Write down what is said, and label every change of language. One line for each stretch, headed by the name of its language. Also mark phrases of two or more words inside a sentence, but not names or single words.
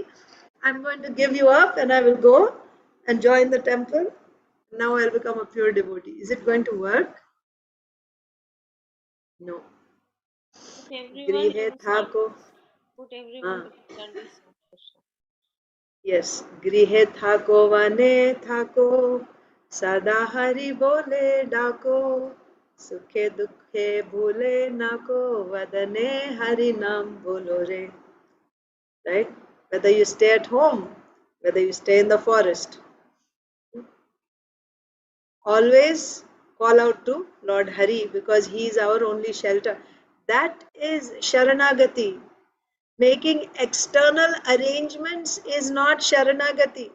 English: I'm going to give you up and I will go and join the temple. Now I'll become a pure devotee. Is it going to work? No. Put everyone Grihe in thako. put everyone to the service of Krishna. Yes.
Bangla: গৃহে থাকো বনে থাকো. সদা হরি বলে ডাকো. সুখে দুখে ভুলে নাকো. বদনে হরি নাম বলো রে.
English: Right? Whether you stay at home, whether you stay in the forest, always call out to Lord Hari because he is our only shelter. That is Sharanagati. Making external arrangements is not Sharanagati.